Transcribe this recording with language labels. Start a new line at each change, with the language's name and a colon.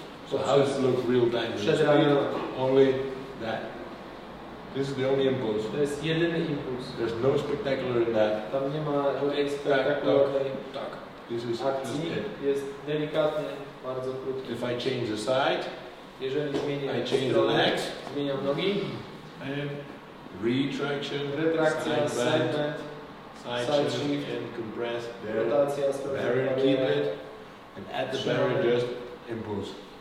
English: So how does it look real time?
Polish: Przed ramionami.
English: Only that. This is the only impulse.
Polish: To jest jedyny impuls.
English: There's no spectacular in that.
Polish: Tam nie ma żadnej spektakularnej akcji. Jest delikatny, bardzo krótki.
English: If I change the side,
Polish: jeżeli zmienię
English: the legs,
Polish: zmieniam nogi.
English: Retraction,
Polish: retrakcja, side bend, side shift,
English: and compress.
Polish: Rotacja,
English: barrier, keep it, and at the barrier just impulse.